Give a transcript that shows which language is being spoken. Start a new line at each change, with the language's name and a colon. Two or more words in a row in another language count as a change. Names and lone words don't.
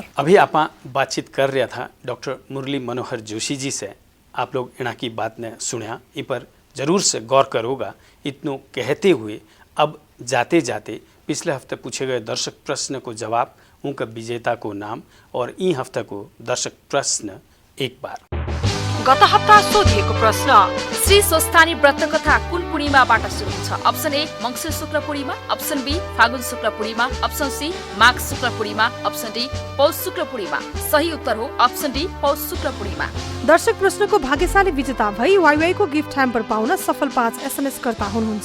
Hindi: अभी आप बातचीत कर रहा था डॉक्टर मुरली मनोहर जोशी जी से। आप लोग इना की बात ने सुना, इ पर जरूर से गौर करोगा। इतनों कहते हुए अब जाते जाते पिछले हफ्ते पूछे गए दर्शक प्रश्न को जवाब, उनका विजेता को नाम और ई हफ्ता को दर्शक प्रश्न एक बार।
Nepali: गत हप्ता सोधिएको प्रश्न, श्री स्वस्थानी व्रत कथा कुन पूर्णिमाबाट सुरु हुन्छ।
English: option A
Nepali: मङ्सिर शुक्ल पूर्णिमा,
English: option B
Nepali: फागुन शुक्ल पूर्णिमा,
English: option C
Nepali: माघ शुक्ल पूर्णिमा,
English: option D
Nepali: पौष शुक्ल पूर्णिमा। सही उत्तर हो
English: option D
Nepali: पौष शुक्ल पूर्णिमा। दर्शक प्रश्नको भाग्यशाली विजेता भई वाइवाई को
English: gift hamper
Nepali: पाउन सफल 5 SMS कर्ता हुनुहुन्छ